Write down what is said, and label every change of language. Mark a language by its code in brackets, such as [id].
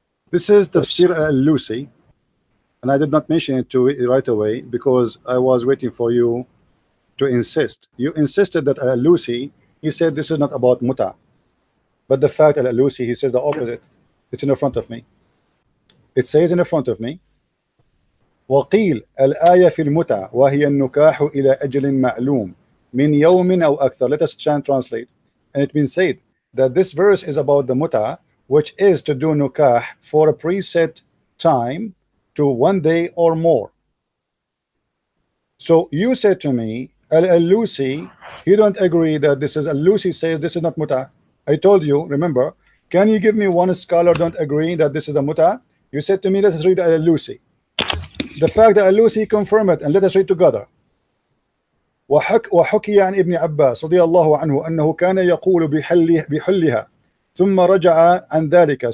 [en] This is Tafsir al-Lusi, and I did not mention it to right away because I was waiting for you to insist. You insisted that al-Lusi, he said this is not about muta, but the fact that al-Lusi, he says the opposite. It's in the front of me. It says in the front of me, [ar] وقيل الآية في المتع وهي النكاح إلى أجل معلوم من يوم أو أكثر. [en] Let us translate. And it been said that this verse is about the muta, which is to do nukah for a preset time to 1 day or more. So you said to me, al-Lusi, you don't agree that this is al-Lusi says this is not muta. I told you, remember, can you give me one scholar don't agree that this is the muta? You said to me, let us read Al-Alusi. The fact that Al-Alusi confirmed it, and let us read together. [ar] وحكي عن ابن عباس رضي الله عنه أنه كان يقول بحلها ثم رجع عن ذلك.